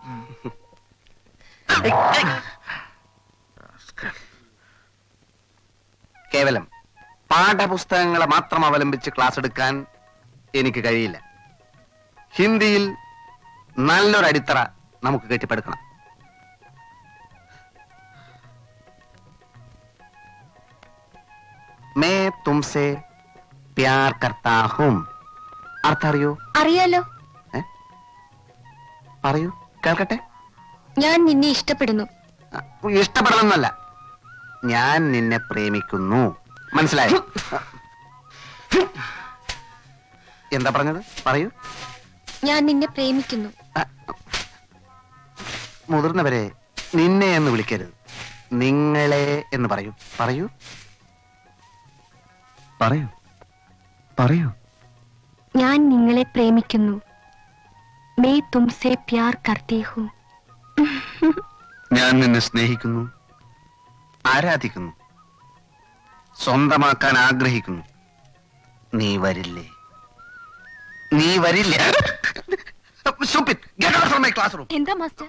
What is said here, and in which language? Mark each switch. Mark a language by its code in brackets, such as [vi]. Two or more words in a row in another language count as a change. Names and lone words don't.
[ml] കേവലം പാഠപുസ്തകങ്ങളെ മാത്രം അവലംബിച്ച് ക്ലാസ് എടുക്കാൻ എനിക്ക് കഴിയില്ല. ഹിന്ദിയിൽ നല്ലൊരു അടിത്തറ നമുക്ക് കെട്ടിപ്പടുക്കണം. [hi] मैं तुमसे प्यार करता हूँ. [ml] അർത്ഥം അറിയോ? അറിയാലോ. പറയൂ, കേൾക്കട്ടെ. ഞാൻ നിന്നെ ഇഷ്ടപ്പെടുന്നു. ഇഷ്ടപ്പെടണമെന്നല്ല, ഞാൻ നിന്നെ പ്രേമിക്കുന്നു. മനസ്സിലായോ? എന്താ പറഞ്ഞത്? പറയൂ. ഞാൻ നിന്നെ പ്രേമിക്കുന്നു. മുതിർന്നവരെ നിന്നെ എന്ന് വിളിക്കരുത്, നിങ്ങളെ എന്ന് പറയൂ. പറയൂ, പറയൂ, പറയൂ. ഞാൻ നിങ്ങളെ പ്രേമിക്കുന്നു. [hi] मैं तुमसे प्यार करती हूँ. [ml] ഞാൻ നിന്നെ സ്നേഹിക്കുന്നു, ആരാധിക്കുന്നു, സ്വന്തമാക്കാൻ ആഗ്രഹിക്കുന്നു. നീ വരില്ലേ? നീ വരില്ല. എന്താ മാസ്റ്റർ?